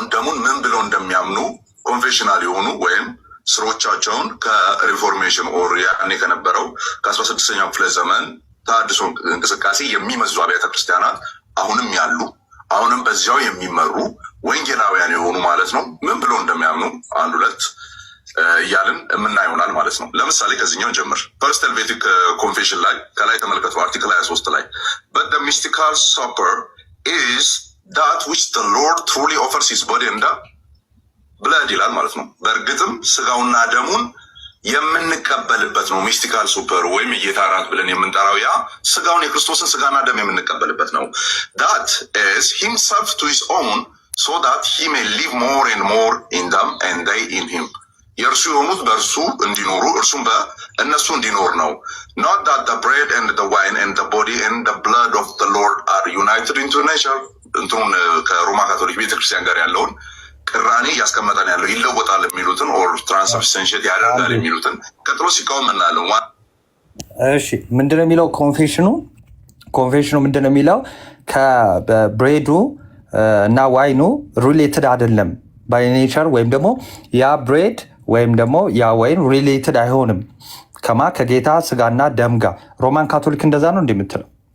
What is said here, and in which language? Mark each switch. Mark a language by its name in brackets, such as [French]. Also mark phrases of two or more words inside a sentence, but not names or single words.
[Amharic] ደሙን ምን ብለው እንደሚያምኑ ኮንፌሽናል የሆኑ ወይም ስሮቻቸውን ከሪፎርሜሽን ኦር ያኔ ከነበረው ከ16ኛው ክፍለ ዘመን ተሐድሶ እንቅስቃሴ የሚመዙ አብያተ ክርስቲያናት አሁንም ያሉ አሁንም በዚያው የሚመሩ ወንጌላውያን የሆኑ ማለት ነው ምን ብለው እንደሚያምኑ አንድ ሁለት እያልን የምናየው ይሆናል ማለት ነው። ለምሳሌ ከዚህኛው ጀምር። ፈርስት ሄልቬቲክ ኮንፌሽን ላይ ከላይ ተመልከቱ፣ አርቲክል 23 ላይ [English] but the mystical supper is that which the Lord truly offers his body and blood [Amharic] ይላል ማለት ነው። በእርግጥም ስጋውና ደሙን የምንቀበልበት ነው። [English] mystical supper [Amharic] ወይም የጌታ እራት ብለን የምንጠራው ያ ስጋውን የክርስቶስን ስጋና ደም የምንቀበልበት ነው። [English] that is himself to his own so that he may live more and more in them and they in him [Amharic] የእርሱ የሆኑት በእርሱ እንዲኖሩ እርሱም በእነሱ እንዲኖር ነው። [English] not that the bread and the wine and the body and the blood of the Lord are united into nature [Amharic] እንትኑን ከሮማ ካቶሊክ ቤተክርስቲያን ጋር ያለውን ቅራኔ እያስቀመጠን ያለው ይለወጣል የሚሉትን ኦር ትራንስብስታንሺየት ያደርጋል የሚሉትን ቀጥሎ ሲቃወም እናያለን። እሺ ምንድነው የሚለው ኮንፌሽኑ ምንድነው የሚለው? ከብሬዱ እና ዋይኑ ሪሌትድ አይደለም [English] by nature፣ [Amharic] ወይም ደግሞ ያ ብሬድ ወይም ደግሞ ያ ወይን ሪሌትድ አይሆንም ከጌታ ስጋና ደም ጋር። ሮማን ካቶሊክ እንደዛ ነው እንደምትለው